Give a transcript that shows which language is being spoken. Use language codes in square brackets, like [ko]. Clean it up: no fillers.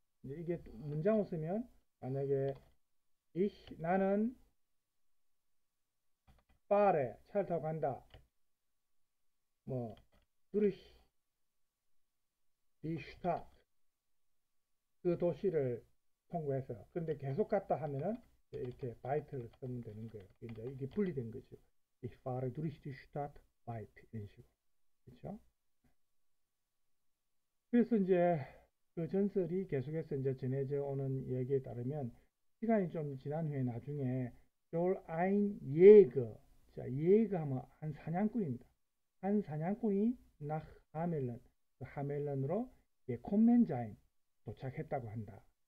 [ko] 이제 이게 문장으로 쓰면 만약에 나는 fahre 차를 타고 간다. 뭐 [de] durch die Stadt [ko] 그 도시를 통과해서 그런데 계속 갔다 하면은 이렇게 바이트를 쓰면 되는 거예요. 이제 이게 분리된 거죠. [de] Ich fahre durch die Stadt weit 이런 식으로. [ko] 그렇죠? 그래서 이제 그 전설이 계속해서 이제 전해져 오는 이야기에 따르면 시간이 좀 지난 후에 나중에 [de] Joel ein Jäger [ko] 자, Jäger 하면 한 사냥꾼입니다. 한 사냥꾼이 [de] nach Hameln [ko] 그 하멜런으로 [de] gekommen sein [ko] 도착했다고 한다.